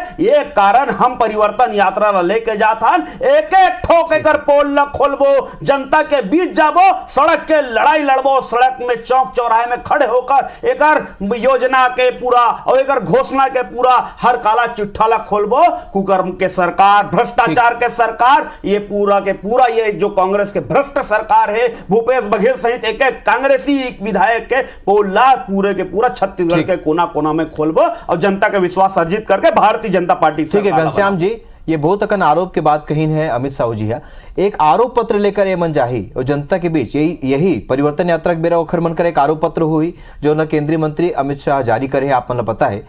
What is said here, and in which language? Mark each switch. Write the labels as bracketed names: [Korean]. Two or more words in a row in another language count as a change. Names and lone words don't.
[Chhattisgarhi] ये कारण हम परिवर्तन यात्रा ला लेके जाथन, एक एक ठोक कर पोल ला खोलबो, जनता के बीच जाबो, सड़क के लड़ाई लड़बो, सड़क में चौक चौराहे में खड़े होकर एकर योजना के पूरा और एकर घोषणा के पूरा हर काला चिट्ठा ला खोलबो। कुकर्म के सरकार, भ्रष्टाचार के सरकार, ये पूरा के पूरा ये जो कांग्रेस के भ्रष्ट सरकार है, भूपेश बघेल सहित एक एक कांग्रेसी विधायक के पोल ला पूरे के पूरा छत्तीसगढ़ के कोना कोना में खोलबो और जनता का विश्वास अर्जित करके भारतीय जनता पार्टी। ठीक है घनश्याम जी, ये बहुत अकन आरोप के बात कही है अमित साहू जी है, एक आरोप पत्र लेकर ये मन जाही और जनता के बीच यही परिवर्तन यात्रा के बेरा ओखर मन कर एक आरोप पत्र हुई जो न केंद्रीय मंत्री अमित शाह जारी करे आप मन पता है।